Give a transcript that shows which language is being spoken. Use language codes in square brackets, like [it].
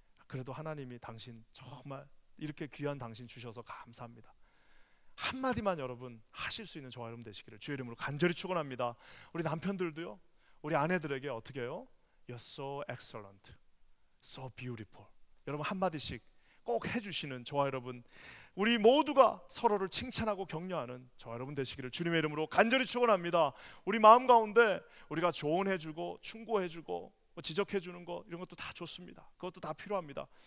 [ko] 그래도 하나님이 당신 정말 이렇게 귀한 당신 주셔서 감사합니다. 한마디만 여러분 하실 수 있는 저와 여러분 되시기를 주의 이름으로 간절히 축원합니다. 우리 남편들도요, 우리 아내들에게 어떻게 해요? [en] You're so excellent, so beautiful. [ko] 여러분 한마디씩 꼭 해주시는 저와 여러분, 우리 모두가 서로를 칭찬하고 격려하는 저와 여러분 되시기를 주님의 이름으로 간절히 축원합니다. 우리 마음 가운데 우리가 조언해주고 충고해주고 지적해주는 거 이런 것도 다 좋습니다. 그것도 다 필요합니다.